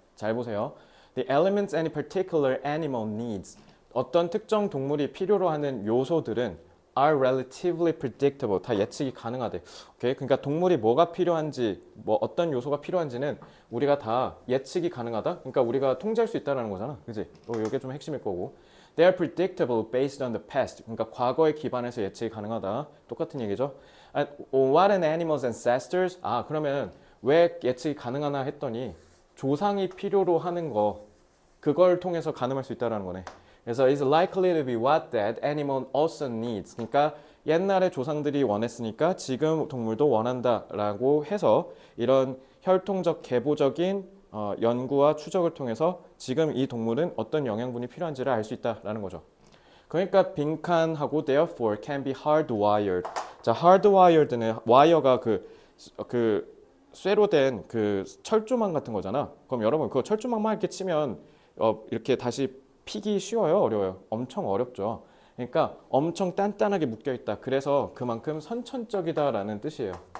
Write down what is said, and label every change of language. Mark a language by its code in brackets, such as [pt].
[ko] 잘 보세요. [en] The elements any particular animal needs. [ko] 어떤 특정 동물이 필요로 하는 요소들은 [en] are relatively predictable. [ko] 다 예측이 가능하대. 오케이? 그러니까 동물이 뭐가 필요한지, 뭐 어떤 요소가 필요한지는 우리가 다 예측이 가능하다. 그러니까 우리가 통제할 수 있다라는 거잖아. 그지? 이게 좀 핵심일 거고. [en] They are predictable based on the past. [ko] 그러니까 과거에 기반해서 예측이 가능하다. 똑같은 얘기죠. [en] What an animal's ancestors? [ko] 그러면 왜 예측이 가능하나 했더니 조상이 필요로 하는 거 그걸 통해서 가늠할 수 있다라는 거네. [en] 그래서 is likely to be what that animal also needs. [ko] 그러니까 옛날에 조상들이 원했으니까 지금 동물도 원한다라고 해서 이런 혈통적 계보적인 연구와 추적을 통해서 지금 이 동물은 어떤 영양분이 필요한지를 알 수 있다라는 거죠. 그러니까 빈칸하고 [en] therefore can be hardwired. [ko] 자, hardwired는 와이어가 그 쇠로 된 그 철조망 같은 거잖아. 그럼 여러분 그 철조망만 이렇게 치면 이렇게 다시 피기 쉬워요? 어려워요? 엄청 어렵죠. 그러니까 엄청 단단하게 묶여 있다. 그래서 그만큼 선천적이다라는 뜻이에요.